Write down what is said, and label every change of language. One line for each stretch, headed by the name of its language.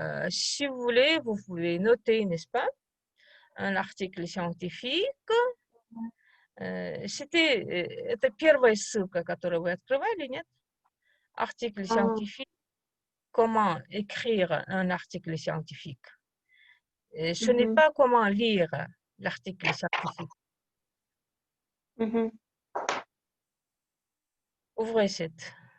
French: Si vous voulez, vous pouvez noter, n'est-ce pas? Un article scientifique.
Russian: Это первая ссылка, которую вы открывали, нет?
French: Article scientifique. Comment écrire un article scientifique. Ce n'est mhm, pas comment lire l'article scientifique. mhm. Ouvrez cette.